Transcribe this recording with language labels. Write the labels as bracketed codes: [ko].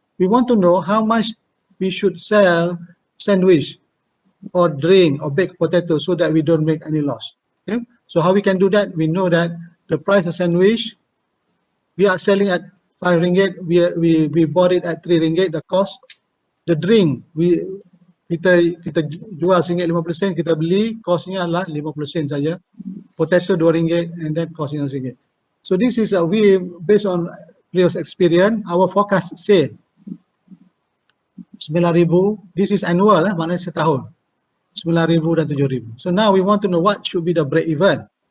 [en] We want to know how much we should sell sandwich or drink or baked potato so that we don't make any loss. Okay, so how we can do that? We know that the price of sandwich we are selling at 5 ringgit, we bought it at 3 ringgit, the cost. The drink [ms] kita jual RM1.50, kita beli, costnya adalah 50 sen saja. [en] Potato 2 ringgit and then costnya RM1. So this is we based on previous experience, our forecast say 9,000. This is annual, [ms] maknanya setahun. [en] 9,000 dan 7,000. So now we want to know what should be the break even.